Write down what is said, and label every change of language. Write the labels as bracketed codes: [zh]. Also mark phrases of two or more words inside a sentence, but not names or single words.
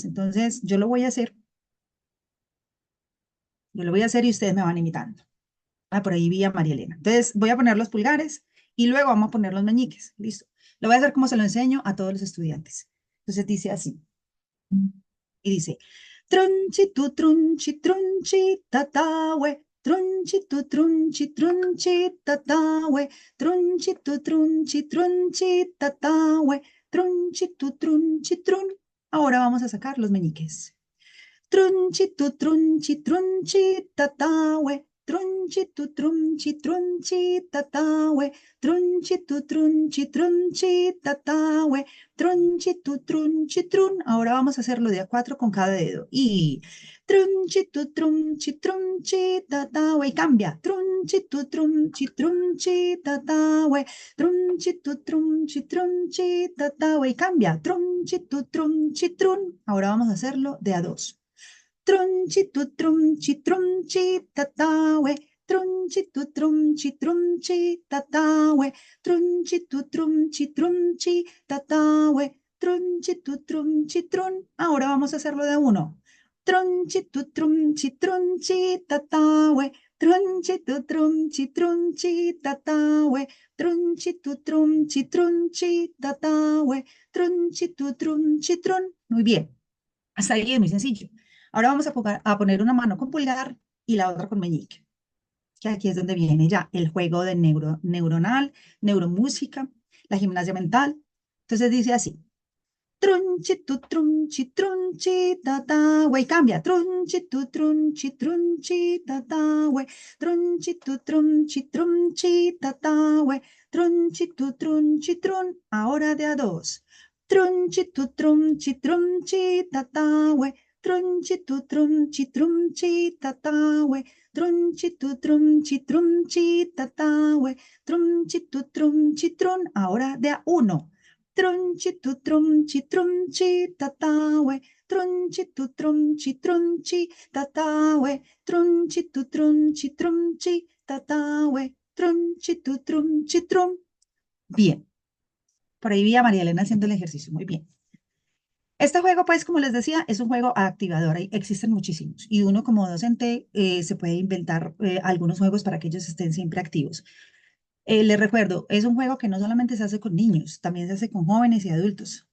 [es] Entonces, yo lo voy a hacer y ustedes me van imitando. Ah, por ahí vi a María Elena. Entonces, voy a poner los pulgares y luego vamos a poner los meñiques. Listo. Lo voy a hacer como se lo enseño a todos los estudiantes. Entonces, dice así. Y dice, trunchi, tatahue, trunchi, tatahue, trunchi, tatahue, trun. Ahora vamos a sacar los meñiques. Trunchi, tatahue, trunchi, tatahue, trunchi, tatahue, trun. Ahora vamos a hacerlo de a cuatro con cada dedo. Y trunchi, tatahue, y cambia. Trunchi, tatahue, trunchi, tatahue, y cambia. Trun. Ahora vamos a hacerlo de a dos. Trunchi, tatahue, tatahue, trunchi, tatahue, trun. Ahora vamos a hacerlo de a uno. Trunchi, tatahue, trunchi, tatahue, trunchi, tatahue, trun. Muy bien. Hasta ahí es muy sencillo. Ahora vamos a poner una mano con pulgar y la otra con meñique, que aquí es donde viene ya el juego de neuronal, neuromúsica, la gimnasia mental. Entonces dice así, trunchi, tatahue, y cambia, trunchi, tatahue, trunchi, tatahue, trun. Ahora de a dos. Trunchi, tatahue, trunchi, tatahue, trunchi, tatahue, trun. Ahora de a uno. Trunchi, tatahue, trunchi, tatahue, trunchi, tatahue, trun. Bien, por ahí vi a María Elena haciendo el ejercicio, muy bien. Este juego, pues, como les decía, es un juego activador, existen muchísimos, y uno como docente se puede inventar algunos juegos para que ellos estén siempre activos. Les recuerdo, es un juego que no solamente se hace con niños, también se hace con jóvenes y adultos.